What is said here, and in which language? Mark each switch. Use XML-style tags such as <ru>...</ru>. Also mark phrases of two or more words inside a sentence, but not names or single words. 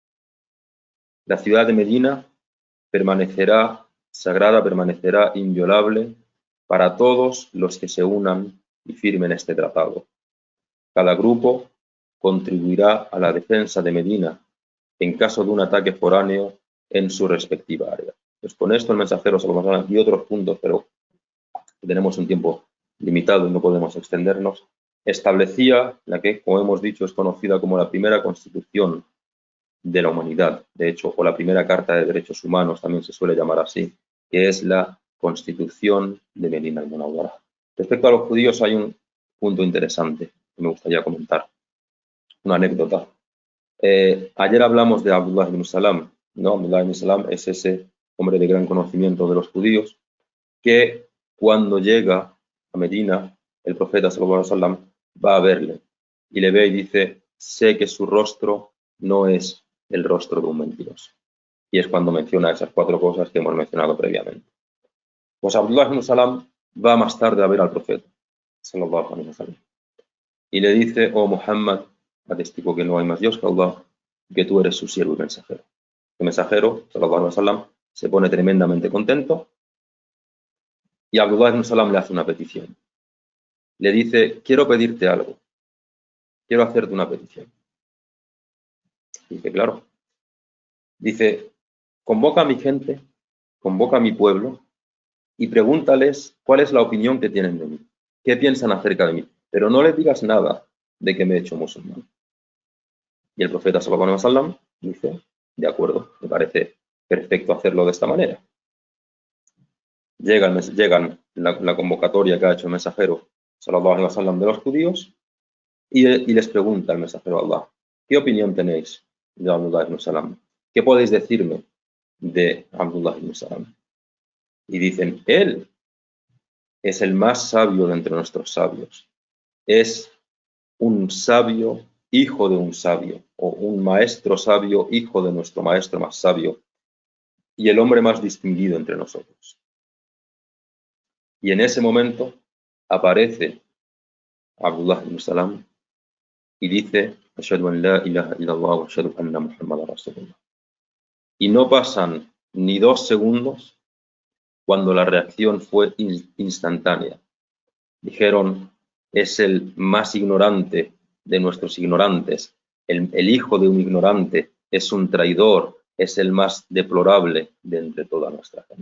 <es>La ciudad de Medina permanecerá sagrada, permanecerá inviolable para todos los que se unan y firmen este tratado. Cada grupo contribuirá a la defensa de Medina en caso de un ataque foráneo en su respectiva área. Pues con esto el mensajero</es> <ar>صلى الله عليه وسلم</ar> <es>y otros puntos, pero tenemos un tiempo limitado y no podemos extendernos, establecía la que, como hemos dicho, es conocida como la primera constitución de la humanidad, de hecho, o la primera Carta de Derechos Humanos, también se suele llamar así, que es la Constitución de Medina al-Munawwara. Respecto a los judíos hay un punto interesante que me gustaría comentar, una anécdota. Ayer hablamos de Abdullah ibn Salam, ¿no? Abdullah ibn Salam es ese hombre de gran conocimiento de los judíos que cuando llega a Medina, el profeta</es> <ar>صلى الله عليه وسلم</ar> <es>va a verle y le ve y dice, sé que su rostro no es el rostro de un mentiroso. Y es cuando menciona esas 4 cosas que hemos mencionado previamente. Pues Abdullah ibn Salam va más tarde a ver al profeta</es> <ar>صلى الله عليه وسلم</ar> <es>y le dice, oh Muhammad, atestigo que no hay más Dios que Allah, que tú eres su siervo y mensajero. El mensajero,</es> <ar>صلى الله عليه وسلم,</ar> <es>se pone tremendamente contento y Abdullah ibn Salam le hace una petición. Le dice, quiero pedirte algo, quiero hacerte una petición. Dice, claro. Dice, convoca a mi gente, convoca a mi pueblo y pregúntales cuál es la opinión que tienen de mí, qué piensan acerca de mí, pero no les digas nada de que me he hecho musulmán. Y el profeta</es> <ar>صلى الله عليه وسلم</ar> <es>dice, de acuerdo, me parece perfecto hacerlo de esta manera. Llegan la convocatoria que ha hecho el mensajero</es> <ar>صلى الله عليه وسلم</ar> <es>de los judíos y les pregunta el mensajero de Allah, ¿qué opinión tenéis de Abdullah ibn Salam? ¿Qué podéis decirme de Abdullah ibn Salam? Y dicen, él es el más sabio de entre nuestros sabios. Es un sabio, hijo de un sabio, o un maestro sabio, hijo de nuestro maestro más sabio, y el hombre más distinguido entre nosotros. Y en ese momento aparece Abdullah ibn Salam y dice,</es> <ar>أشهد أن لا إله إلا الله وأشهد أن محمدا رسول الله.</ar> <es>Y no pasan ni 2 segundos cuando la reacción fue instantánea. Dijeron, es el más ignorante de nuestros ignorantes, el hijo de un ignorante, es un traidor, es el más deplorable de entre toda nuestra gente.</es>